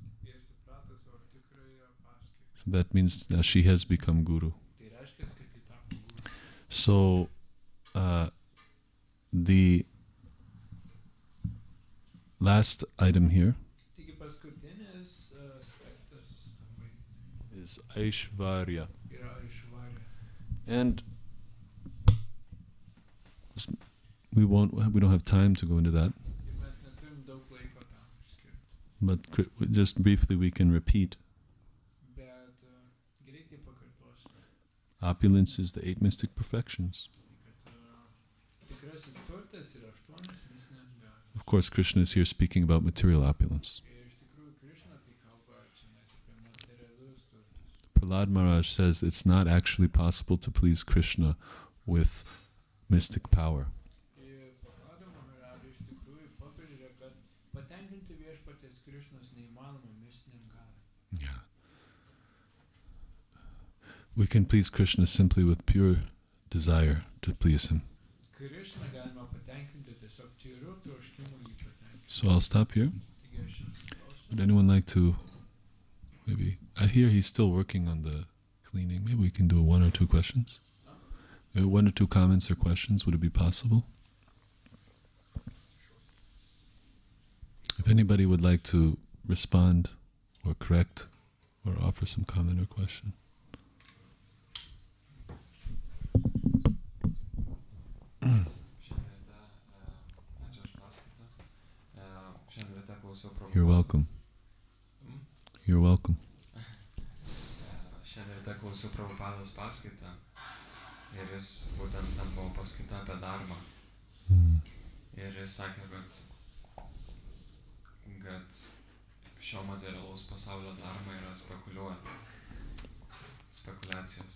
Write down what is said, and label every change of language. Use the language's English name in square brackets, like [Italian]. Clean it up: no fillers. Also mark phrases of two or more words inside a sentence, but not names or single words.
[Lithuanian] Ir suprato savo tikrąją paskirtį. [English] So that means that she has become guru. [Lithuanian] Tai reiškia, kad ji tapo guru. [English] So the last item here [Lithuanian] Taigi paskutinis aspektas [English] is Aishvarya. [Lithuanian] yra išvarė. [English] And we don't have time to go into that, [Lithuanian] Ir mes neturim daug laiko tam skirti. [English] but just briefly we can repeat. [Lithuanian] Bet greitai pakartosiu, [English] Opulence is the 8 mystic perfections. [Lithuanian] kad tikrasis turtas yra 8 mistinės galios. [English] Of course, Krishna is here speaking about material opulence. [Lithuanian] Ir iš tikrųjų Krišna tai kalba čionais apie materialius turtus. [English] Prahlad Maharaj says it's not actually possible to please Krishna with mystic power. [Lithuanian] Ir Prahlado Maharajai iš tikrųjų pabrėžia, kad patenkinti viešpaties Krišnos neįmanoma mistiniam galiom. [English] Yeah. We can please Krishna simply with pure desire to please him. [Lithuanian] Krišną galima patenkinti tiesiog tyru troškimu jį patenkinti. [English] So I'll stop here. [Lithuanian] Taigi aš klausiu. [English] Would anyone like to maybe... I hear he's still working on the cleaning. Maybe we can do 1 or 2 questions. 1 or 2 comments or questions. Would it be possible? If anybody would like to respond or correct or offer some comment or question. You're welcome. You're welcome. [Lithuanian] Šiandien ryte klausiau Prabhupados paskaitą ir jis būtent ten buvo paskaita apie dharmą. Ir jis sakė, kad šio materialaus pasaulio dharma yra spekulacijos.